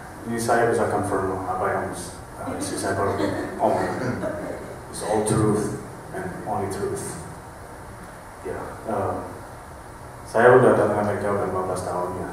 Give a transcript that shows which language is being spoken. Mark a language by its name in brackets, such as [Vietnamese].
[Indonesian] Ini saya bisa confirm apa yang istri saya baru ngomong. [English] It's all truth and only truth. [Indonesian] Ya, saya udah datang ke Amerika udah 15 tahun ya.